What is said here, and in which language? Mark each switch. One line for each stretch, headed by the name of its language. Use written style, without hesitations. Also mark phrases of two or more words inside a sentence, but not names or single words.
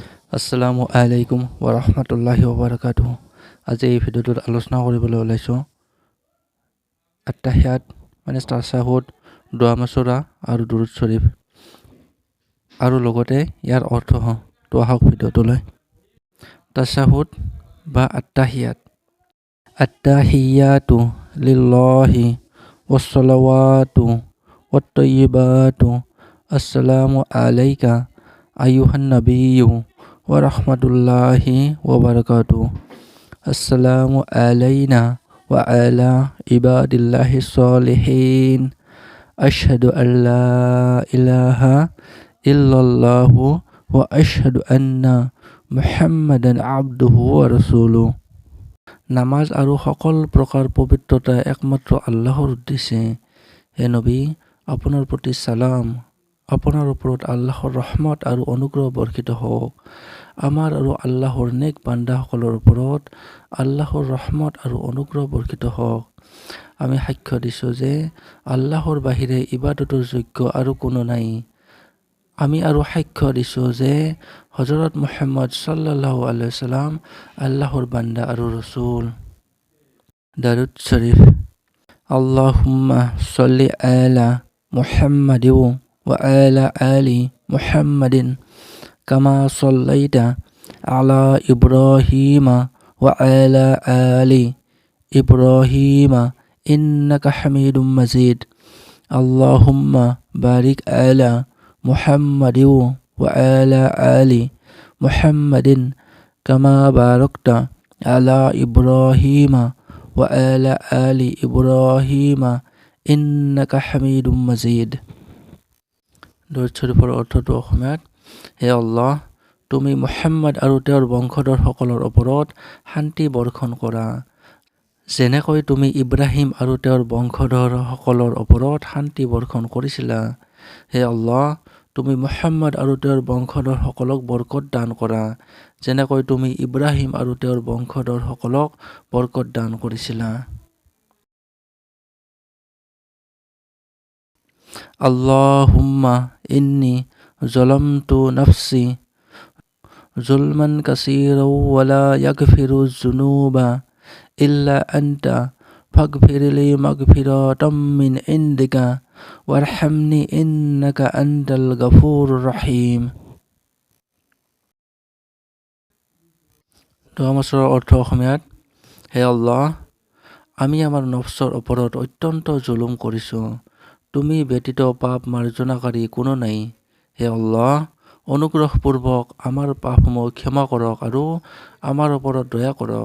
Arabic: السلام عليكم ورحمة الله وبركاته.
Assamese: আজি এই ভিডিঅ'টোত আলোচনা কৰিবলৈ ওলাইছোঁ আত্তাহিয়াত মানে তাছাহুদ, দোৱা মাচুৰা আৰু দুৰুদ শৰীফ আৰু লগতে ইয়াৰ অৰ্থ তো আহক ভিডিঅ'টোলৈ। তাছাহুদ বা আত্তাহিয়াত।
Arabic: التحيات لله والصلوات والطيبات السلام عليك أيها النبي ورحمة الله وبركاته. السلام علينا وعلى عباد الله الصالحين. أشهد أن لا إله إلا الله وأشهد أن محمدا عبده ورسوله.
Assamese: নামাজ আৰু সকলো প্ৰকাৰ পবিত্ৰতা একমাত্ৰ আল্লাহৰ উদ্দেশ্যে। হে নবী, আপোনাৰ প্ৰতি সালাম। আপোনাৰ ওপৰত আল্লাহৰ ৰহমত আৰু অনুগ্ৰহ বৰ্ষিত হওক। আমাৰ আৰু আল্লাহৰ নেক বান্দাসকলৰ ওপৰত আল্লাহৰ ৰহমত আৰু অনুগ্ৰহ বৰ্ষিত হওক। আমি সাক্ষ্য দিছোঁ যে আল্লাহৰ বাহিৰে ইবাদতৰ যোগ্য আৰু কোনো নাই। আমি আৰু সাক্ষ্য দিছোঁ যে হজৰত মুহাম্মদ
Arabic: صلى الله عليه وسلم
Assamese: আল্লাহৰ বান্দা আৰু ৰসুল। দাৰুদ শৰীফ।
Arabic: اللهم صل على محمد وعلى آل محمد كما صليت على إبراهيم وعلى آل إبراهيم إنك حميد مجيد. اللهم بارك على محمد وعلى آل محمد كما باركت على إبراهيم وعلى آل إبراهيم إنك حميد مجيد.
Assamese: দৰুদ শৰীফৰ অৰ্থটো অসমীয়াত। হে আল্লাহ, তুমি মুহাম্মদ আৰু তেওঁৰ বংশধৰসকলৰ ওপৰত শান্তি বৰ্ষণ কৰা, যেনেকৈ তুমি ইব্ৰাহিম আৰু তেওঁৰ বংশধৰসকলৰ ওপৰত শান্তি বৰ্ষণ কৰিছিলা। হে আল্লাহ, তুমি মুহাম্মদ আৰু তেওঁৰ বংশধৰসকলক বৰকত দান কৰা, যেনেকৈ তুমি ইব্ৰাহিম আৰু তেওঁৰ বংশধৰসকলক বৰকত দান কৰিছিলা।
Arabic: اللهم إني ظلمت نفسي ظلما كثيرا ولا يغفر الذنوب إلا أنت فاغفر لي مغفرة من عندك وارحمني إنك أنت الغفور الرحيم.
Assamese: দোৱা মাচুৰাৰ অৰ্থ অসমীয়াত। হে আল্লাহ, আমি আমাৰ নফচৰ ওপৰত অত্যন্ত জুলুম কৰিছোঁ। তুমি ব্যতীত পাপ মাৰ্জনাকাৰী কোনো নাই। হে আল্লাহ, অনুগ্ৰহপূৰ্বক আমাৰ পাপসমূহ ক্ষমা কৰক আৰু আমাৰ ওপৰত দয়া কৰক।